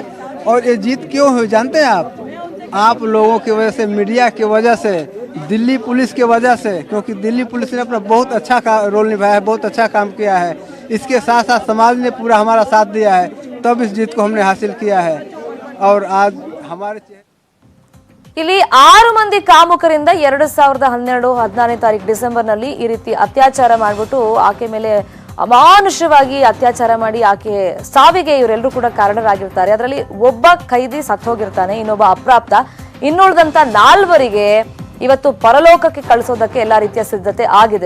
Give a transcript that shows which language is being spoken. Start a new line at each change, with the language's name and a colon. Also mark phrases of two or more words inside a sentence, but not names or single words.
Hindi: और ये जीत क्यों हुई जानते हैं आप लोगों की वजह से, मीडिया की वजह से, दिल्ली पुलिस की वजह से, क्योंकि दिल्ली पुलिस ने अपना बहुत अच्छा रोल निभाया है, बहुत अच्छा काम किया है। इसके साथ साथ समाज ने पूरा हमारा साथ दिया है, तब इस जीत को हमने हासिल किया है। और आज हमारे
Kannada: ಇಲ್ಲಿ 6 ಮಂದಿ ಕಾಮುಕರಿಂದ 2012-14ನೇ ತಾರೀಕು ಡಿಸೆಂಬರ್ನಲ್ಲಿ ಈ ರೀತಿ ಅತ್ಯಾಚಾರ ಮಾಡಿಬಿಟ್ಟು ಆಕೆ ಮೇಲೆ ಅಮಾನುಷವಾಗಿ ಅತ್ಯಾಚಾರ ಮಾಡಿ ಆಕೆ ಸಾವಿಗೆ ಇವರೆಲ್ಲರೂ ಕೂಡ ಕಾರಣರಾಗಿರ್ತಾರೆ. ಅದರಲ್ಲಿ ಒಬ್ಬ ಖೈದಿ ಸತ್ತೋಗಿರ್ತಾನೆ, ಇನ್ನೊಬ್ಬ ಅಪ್ರಾಪ್ತ. ಇನ್ನುಳಿದಂತ 4 ಇವತ್ತು ಪರಲೋಕಕ್ಕೆ ಕಳಿಸೋದಕ್ಕೆ ಎಲ್ಲಾ ರೀತಿಯ ಸಿದ್ಧತೆ ಆಗಿದೆ.